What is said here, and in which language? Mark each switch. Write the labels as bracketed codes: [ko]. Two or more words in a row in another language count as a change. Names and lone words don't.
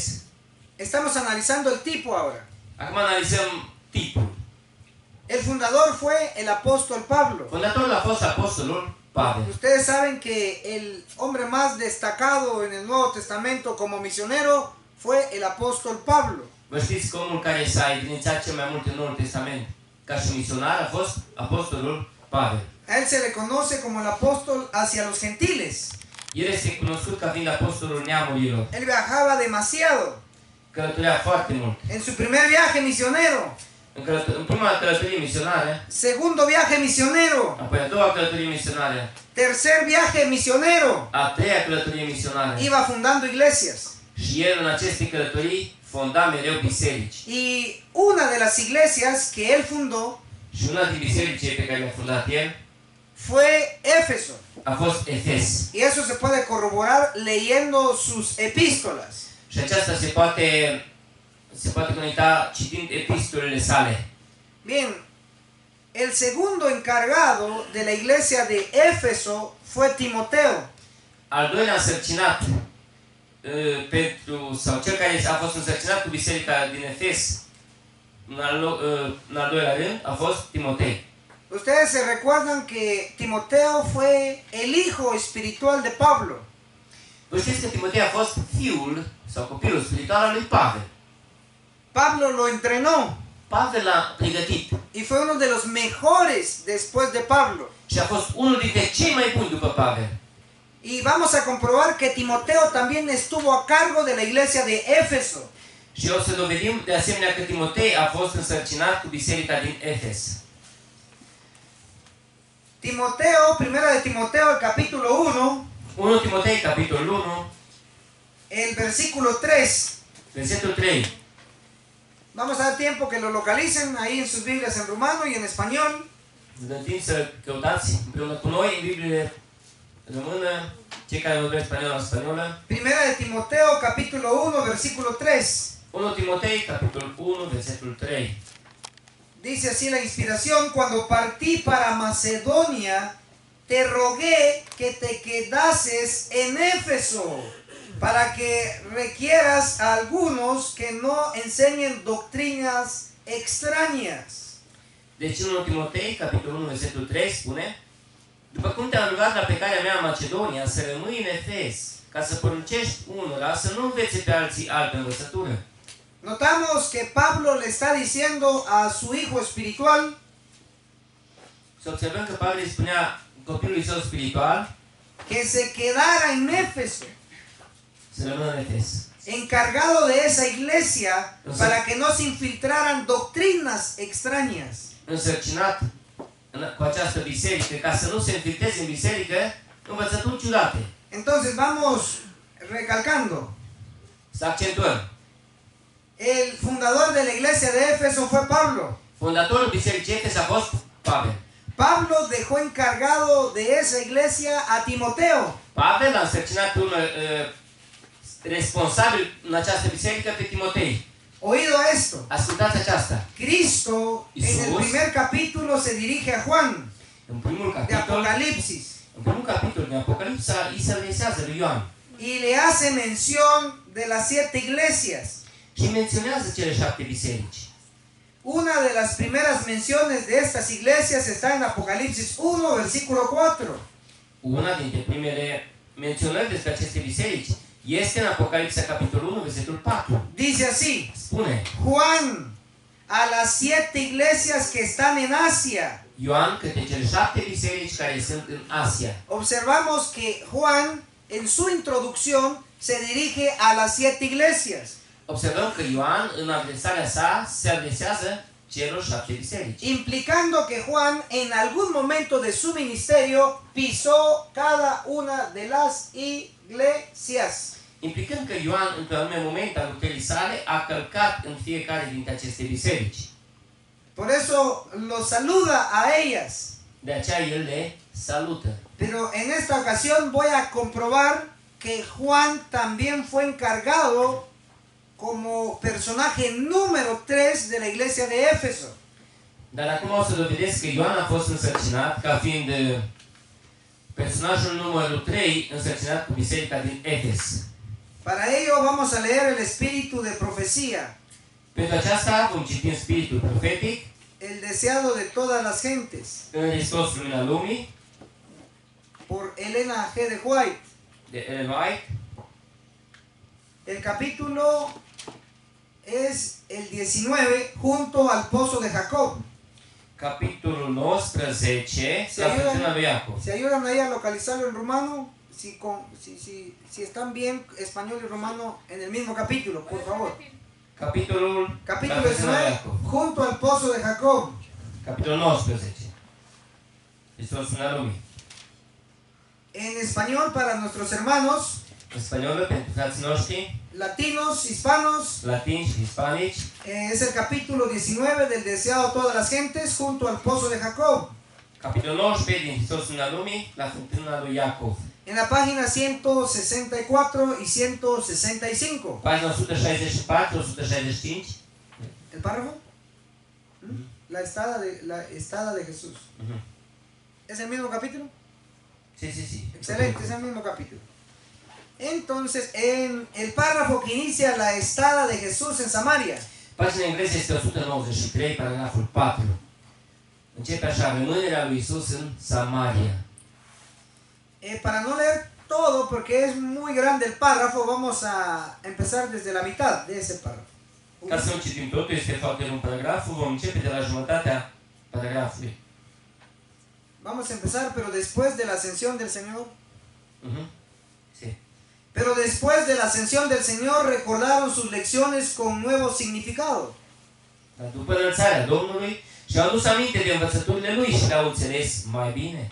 [es] Estamos analizando el tipo ahora. [ro] Acum analizăm tipul. [es] El fundador fue el apóstol Pablo. [ro] Fondatorul a fost apostolul Pavel. [es] Ustedes saben que el hombre más destacado en el Nuevo Testamento como misionero fue el apóstol Pablo. [ro] Vă știți că omul care s-a evidențiat cel mai mult în Noul Testament ca și misionar a fost apostolul Pavel. [es] A él se le conoce como el apóstol hacia los gentiles. [ro] El este cunoscut ca fiind apostolul neamurilor. [es] Él viajaba demasiado. [ro] Călătorea foarte mult. [es] En su primer viaje misionero, [ro] În prima călătorie misionară, [es] segundo viaje misionero, [ro] apoi a doua călătorie misionară, [es] tercer viaje misionero, [ro] a treia călătorie misionară. [es] iba fundando iglesias. [ro] Și el în aceste călătorii fonda mereu biserici. [es] Y una de las iglesias que él fundó [ro] Și una din bisericile pe care le-a fundat el [es] fue Éfeso. [ro] a fost Efes. [es] Y eso se puede corroborar leyendo sus epístolas. [ro] Și aceasta se poate conecta citind epistolele sale. [es] Bien, el segundo encargado de la iglesia de Éfeso fue Timoteo. [ro] Al doilea însărcinat sau cel care a fost însărcinat cu biserica din Efes în al doilea rând a fost Timotei. [es] Ustedes se recuerdan que Timoteo fue el hijo espiritual de Pablo. [ro] Vă știți că Timotei a fost fiul sau copilul spiritual al lui Pavel. [es] Pablo lo entrenó [ro] Pavel l-a pregătit [es] y fue uno de los mejores después de Pablo. [ro] și a fost unul dintre cei mai buni după Pavel. [es] Y vamos a comprobar que Timoteo también estuvo a cargo de la iglesia de Éfeso. [ro] Și o să dovedim de asemenea că Timotei a fost însărcinat cu biserica din Efes. [es] Timoteo, primera de Timoteo, el capítulo 1, [ro] 1 Timotei, capitolul 1, [es] el versículo 3. [ro] versetul 3. [es] Vamos a dar tiempo que lo localicen ahí en sus Biblias en rumano y en español. [ro] Vă dăm timp să căutați împreună cu noi în Biblie română, cei care vorbesc spaniolă. [es] Primera de Timoteo, capítulo 1, versículo 3. [ro] 1 Timotei, capitolul 1, versetul 3. [es] Dice así la inspiración: cuando partí para Macedonia, te rogué que te quedases en Éfeso, para que requieras a algunos que no enseñen doctrinas extrañas. [ro] Deci 1 Timotei, capitolul 1, versetul 3 spune: după cum te-am rugat la plecarea mea în Macedonia să rămâi în Efes, ca să poruncești unora să nu învețe pe alții altă învățătură. [es] Notamos que Pablo le está diciendo a su hijo espiritual [ro] Să observăm că Pavel îi spunea copilului său spiritual [es] que se quedara en Éfeso, [ro] să rămână în Efes. [es] encargado de esa iglesia, para que no se infiltraran doctrinas extrañas. [ro] Însărcinat cu această biserică, ca să nu se infiltreze în biserică învățături ciudate. [es] Entonces vamos recalcando. [ro] Să accentuăm. [es] El fundador de la iglesia de Éfeso fue Pablo. [ro] Fondatorul bisericii Efes a fost Pavel. [es] Pablo dejó encargado de esa iglesia a Timoteo. [ro] Pavel a însărcinat un responsabil în această biserică pe Timotei. [es] Oído esto. [ro] Ascultați aceasta. [es] Cristo en el primer capítulo se dirige a Juan [ro] În primul de capitol, Apocalipsis. În primul capitol din Apocalipsa, îi se adresează lui Ioan [es] y le hace mención de las 7 iglesias. [ro] și menționează cele 7 biserici. [es] Una de las primeras menciones de estas iglesias está en Apocalipsis 1, versículo 4. [ro] Una dintre primele menționări despre aceste biserici este în Apocalipsa, capitolul 1, versetul 4. [es] Dice así: [ro] Spune [es] Juan, a las 7 iglesias que están en Asia. [ro] Ioan către cele 7 biserici care sunt în Asia. [es] Observamos que Juan, en su introducción, se dirige a las 7 iglesias, [ro] Observăm că Ioan, în adresarea sa, se adresează celor 7 biserici, [es] implicando que Juan en algún momento de su ministerio pisó cada una de las iglesias. [ro] implicând că Ioan, într-un anume moment al lucrării sale, a călcat în fiecare dintre aceste biserici. [es] Por eso los saluda a ellas. [ro] De aceea el le salută. [es] Pero en esta ocasión voy a comprobar que Juan también fue encargado como personaje número 3 de la iglesia de Éfeso. [ro] Dar acum o să dovedesc că Ioan a fost însărcinat ca fiind personajul numărul 3 însărcinat cu biserica din Efes. [es] Para ello vamos a leer el espíritu de profecía, [ro] Pentru aceasta vom citi în spiritul profetic, [es] el deseado de todas las gentes, [ro] în Hristos Lumina Lumii, [es] por Elena G. de White. [ro] de Ellen White. [es] El capítulo es el 19, junto al pozo de Jacob. [ro] Capitolul 19, la fântâna lui Iacov. [es] ¿Se ayudan ahí a localizarlo en romano? Si están bien español y romano en el mismo capítulo, por favor. [ro] Capitolul la [es] Capítulo [ro] fântâna lui 19, Iacov. [es] junto al pozo de Jacob. [ro] Capitolul 19. Hristos Lumina Lumii. [es] En español para nuestros hermanos, [ro] În spaniolă, pentru frații noștri, [es] latinos, hispanos, [ro] latini și hispanici, [es] es el capítulo 19 del deseado a todas las gentes, junto al pozo de Jacob. [ro] capitolul 19 din Hristos Lumina Lumii, la fântâna lui Iacov. [es] En la página 164 y 165. [ro] Pagina 164-165. [es] ¿El párrafo? La estada de Jesús. ¿Es el mismo capítulo? Sí, sí, sí. Excelente, es el mismo capítulo. Entonces, en el párrafo que inicia la estada de Jesús en Samaria, [ro] Pagina engleză este 193, paragraful 4. Începe așa: rămânerea lui Isus în Samaria. [es] para no leer todo, porque es muy grande el párrafo, vamos a empezar desde la mitad de ese párrafo. [ro] Ca să nu citim totul, este foarte lung paragraful, vom începe de la jumătatea paragrafului. [es] Vamos a empezar, pero después de la ascensión del Señor. Sí. Pero después de la ascensión del Señor recordaron sus lecciones con nuevo significado. [ro] Dar după înălțarea Domnului, și-au adus aminte de învățăturile Lui și le-au înțeles mai bine.